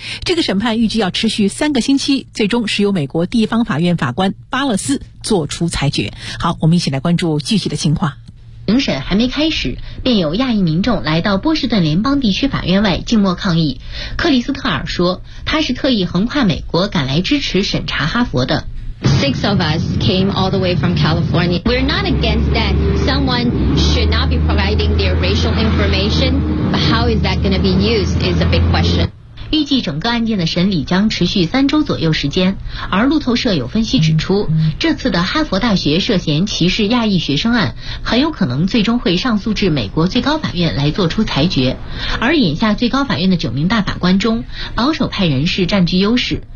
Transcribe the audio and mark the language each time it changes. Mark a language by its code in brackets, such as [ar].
[zh] 这个审判预计要持续3个星期，最终是由美国地方法院法官巴勒斯做出裁决。好，我们一起来关注具体的情况。庭审还没开始，便有亚裔民众来到波士顿联邦地区法院外静默抗议。克里斯特尔说，他是特意横跨美国赶来支持审查哈佛的。 [en] Six of us came all the way from California. We're not against that. Someone should not be providing their racial information, but how is that going to be used is a big question. [zh] 预计整个案件的审理将持续3周左右时间。而路透社有分析指出，这次的哈佛大学涉嫌歧视亚裔学生案，很有可能最终会上诉至美国最高法院来做出裁决。而眼下最高法院的9名大法官中，保守派人士占据优势。